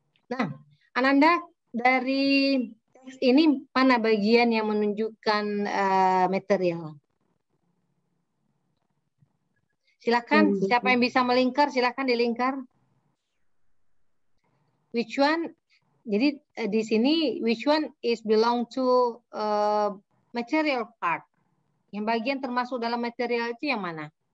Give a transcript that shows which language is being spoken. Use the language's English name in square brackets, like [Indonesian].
[Indonesian] Nah, Ananda, dari teks ini mana bagian yang menunjukkan material? Silakan, siapa yang bisa melingkar, silakan dilingkar. [English] Which one? [Indonesian] Jadi di sini [English] which one is belong to material part? [Indonesian] Yang bagian termasuk dalam material itu yang mana?